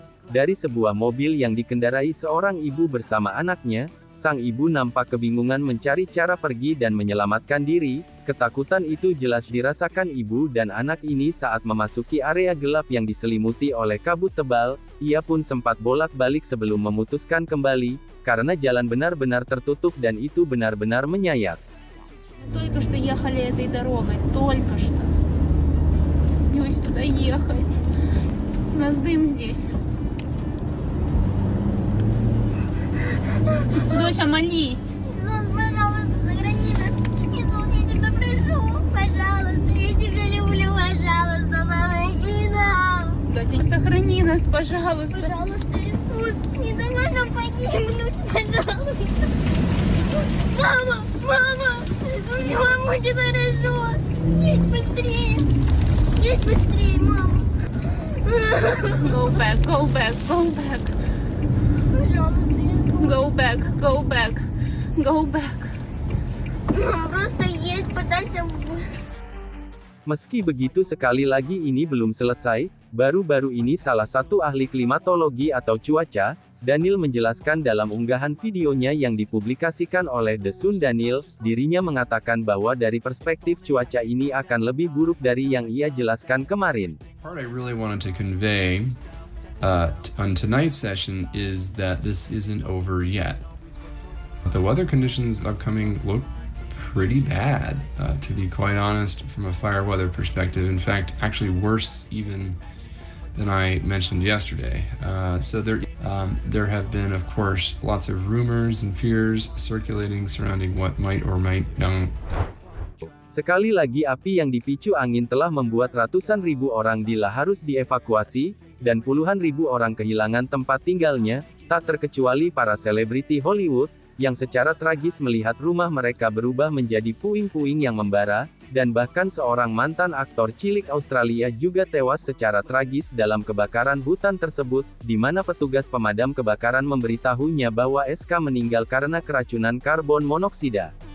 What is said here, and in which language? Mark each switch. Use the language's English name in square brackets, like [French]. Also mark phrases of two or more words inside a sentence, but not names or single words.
[Indonesian] Dari sebuah mobil yang dikendarai seorang ibu bersama anaknya, sang ibu nampak kebingungan mencari cara pergi dan menyelamatkan diri. Ketakutan itu jelas dirasakan ibu dan anak ini saat memasuki area gelap yang diselimuti oleh kabut tebal. Ia pun sempat bolak-balik sebelum memutuskan kembali, karena jalan benar-benar tertutup dan itu benar-benar menyayat. [Russian] Только что ехали этой дорогой, только что. Боюсь туда ехать. У нас дым здесь. Доча, молись. Иисус, пожалуйста, сохрани нас. Иисус, я тебя прошу, пожалуйста, я тебя люблю, пожалуйста, помоги нам. Доча, сохрани нас, пожалуйста. Пожалуйста, Иисус, не давай нам погибнуть, пожалуйста. Мама, мама, все будет хорошо. Есть быстрее. Есть быстрее, мама. [English] Go back, go back, go back. [Russian] Пожалуйста, Иисус. [English] Go back, go back, go back. [Russian] Мам, просто едь, пытайся. [Indonesian] Meski begitu, sekali lagi ini belum selesai. Baru-baru ini salah satu ahli klimatologi atau cuaca, Daniel menjelaskan dalam unggahan videonya yang dipublikasikan oleh The Sun. Daniel, dirinya mengatakan bahwa dari perspektif cuaca ini akan lebih buruk dari yang ia jelaskan kemarin. [English] Part I really wanted to convey on tonight's session is that this isn't over yet. The weather conditions upcoming look pretty bad, to be quite honest, from a fire weather perspective. In fact, actually worse even than I mentioned yesterday. So there have been, of course, lots of rumors and fears circulating surrounding what might or might not. [Indonesian] Sekali lagi api yang dipicu angin telah membuat ratusan ribu orang harus dievakuasi, dan puluhan ribu orang kehilangan tempat tinggalnya, tak terkecuali para selebriti Hollywood, yang secara tragis melihat rumah mereka berubah menjadi puing-puing yang membara, dan bahkan seorang mantan aktor cilik Australia juga tewas secara tragis dalam kebakaran hutan tersebut, di mana petugas pemadam kebakaran memberitahunya bahwa SK meninggal karena keracunan karbon monoksida.